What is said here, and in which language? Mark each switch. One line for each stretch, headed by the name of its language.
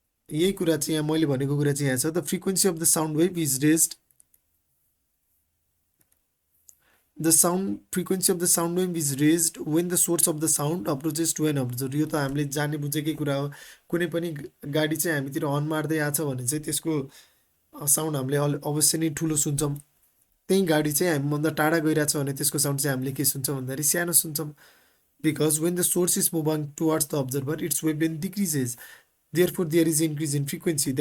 Nepali: यही कुरा चाहिँ यहाँ मैले भनेको कुरा चाहिँ यहाँ छ,
English: The frequency of the sound wave is raised, the sound frequency of the sound wave is raised when the source of the sound approaches to an observer.
Nepali: यो त हामीले जाने बुझेकै कुरा हो। कुनै पनि गाडी चाहिँ हामीतिर हर्न मार्दै आछ भने चाहिँ त्यसको साउन्ड हामीले अवश्य नै ठुलो सुन्छौँ। त्यही गाडी चाहिँ हामीभन्दा टाढा गइरहेछ भने त्यसको साउन्ड चाहिँ हामीले के सुन्छौँ भन्दाखेरि सानो सुन्छौँ।
English: Because when the source is moving towards the observer its wavelength decreases, therefore there is increase in frequency.